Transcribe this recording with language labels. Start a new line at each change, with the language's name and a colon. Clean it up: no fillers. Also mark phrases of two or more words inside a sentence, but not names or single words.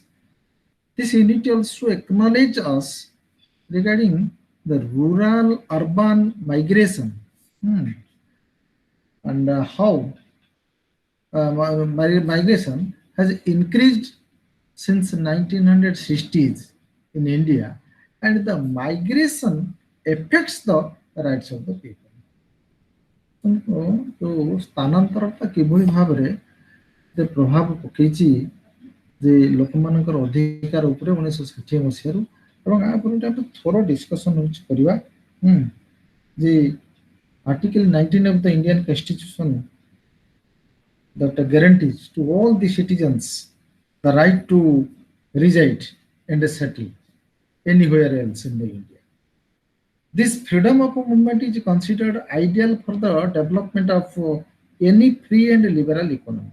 English: This unit also acknowledge us regarding the rural-urban migration and how migration has increased since 1960s in India, and the migration affects the rights of the people.
Odia: जो ସ୍ଥାନାନ୍ତରଟା କିଭଳି ଭାବରେ ପ୍ରଭାବ ପକେଇଛି ଯେ ଲୋକମାନଙ୍କର ଅଧିକାର ଉପରେ 1960 ମସିହାରୁ ଏବଂ ଆ ଉପରେ ଆମେ ଥୋର ଡିସ୍କସନ କରିବା ଯେ
English: Article 19 of the Indian Constitution that guarantees to all the citizens the right to reside and settle anywhere else in the India. This freedom of movement is considered ideal for the development of any free and liberal economy.